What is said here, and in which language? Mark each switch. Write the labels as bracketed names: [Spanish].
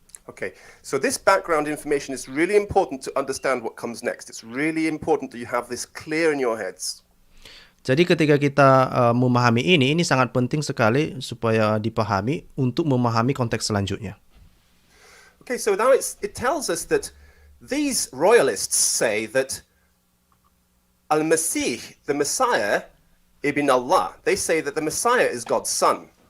[English] Okay, so this background information is really important to understand what comes next. It's really important that you have this clear in your heads. [Indonesian] Jadi ketika kita memahami ini sangat penting sekali supaya dipahami untuk memahami konteks selanjutnya. [English] Okay, so now it tells us that these royalists say that Al-Masih, the Messiah, ibn Allah, they say that the Messiah is God's son.